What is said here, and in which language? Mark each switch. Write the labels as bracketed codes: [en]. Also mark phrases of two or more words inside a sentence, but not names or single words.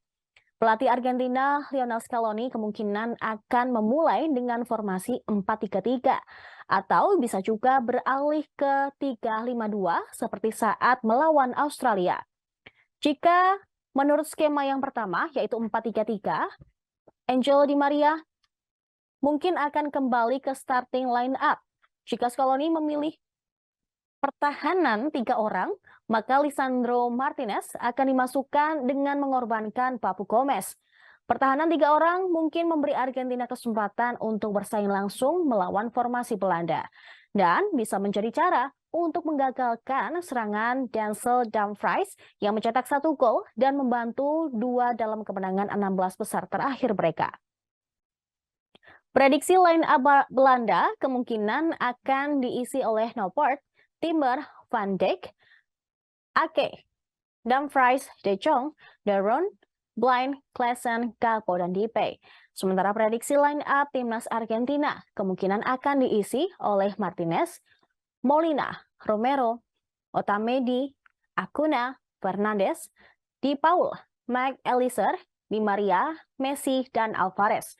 [id] Pelatih Argentina, Lionel Scaloni, kemungkinan akan memulai dengan formasi 4-3-3, atau bisa juga beralih ke 3-5-2 seperti saat melawan Australia. Jika menurut skema yang pertama, yaitu 4-3-3, Angel Di Maria mungkin akan kembali ke [en] starting line up. [id] Jika Scaloni memilih pertahanan 3 orang, maka Lisandro Martinez akan dimasukkan dengan mengorbankan Papu Gomez. Pertahanan 3 orang mungkin memberi Argentina kesempatan untuk bersaing langsung melawan formasi Belanda. Dan bisa menjadi cara untuk menggagalkan serangan Denzel Dumfries yang mencetak 1 gol dan membantu 2 dalam kemenangan 16 besar terakhir mereka. Prediksi [en] line up [id] Belanda kemungkinan akan diisi oleh Noppert, Timber, Van Dijk, Ake, Dumfries, De Jong, De Roon, Blind, Klaassen, Gakpo, dan Depay. Sementara prediksi [en] line up [id] timnas Argentina kemungkinan akan diisi oleh Martinez, Molina, Romero, Otamendi, Acuna, Fernandes, Di Paul, Mike Eliser, Di Maria, Messi, dan Alvarez.